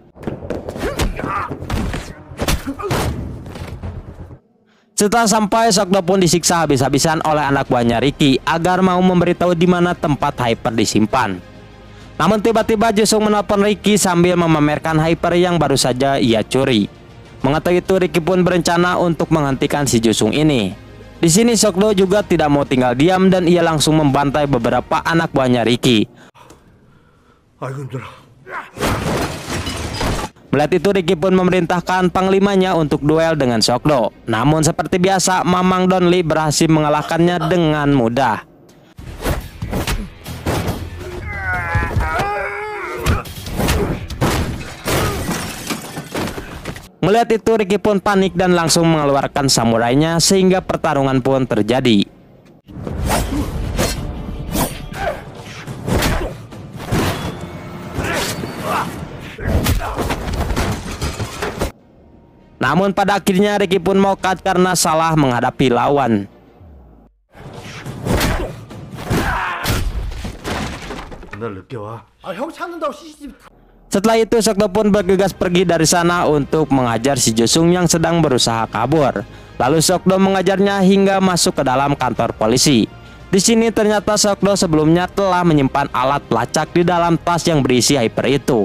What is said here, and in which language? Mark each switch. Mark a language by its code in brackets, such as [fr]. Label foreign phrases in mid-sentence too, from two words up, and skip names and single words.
[id] Setelah sampai, Seokdo pun disiksa habis-habisan oleh anak buahnya Ricky agar mau memberitahu di mana tempat hyper disimpan. Namun tiba-tiba Jusung menelpon Ricky sambil memamerkan hyper yang baru saja ia curi. Mengetahui itu, Ricky pun berencana untuk menghentikan si Jusung ini. Di sini Seokdo juga tidak mau tinggal diam dan ia langsung membantai beberapa anak buahnya Ricky. [ko] 아이고 힘들어. [id] Melihat itu, Ricky pun memerintahkan panglimanya untuk duel dengan Seokdo. Namun seperti biasa, Mamang Donli berhasil mengalahkannya dengan mudah. Melihat itu, Ricky pun panik dan langsung mengeluarkan samurainya sehingga pertarungan pun terjadi. Namun pada akhirnya Ricky pun mokat karena salah menghadapi lawan. [ko] 날 늦게 와. 형 찾는다고 CCTV [id] Setelah itu Seokdo pun bergegas pergi dari sana untuk mengajar si Jusung yang sedang berusaha kabur. Lalu Seokdo mengajarnya hingga masuk ke dalam kantor polisi. Di sini ternyata Seokdo sebelumnya telah menyimpan alat pelacak di dalam tas yang berisi hyper itu.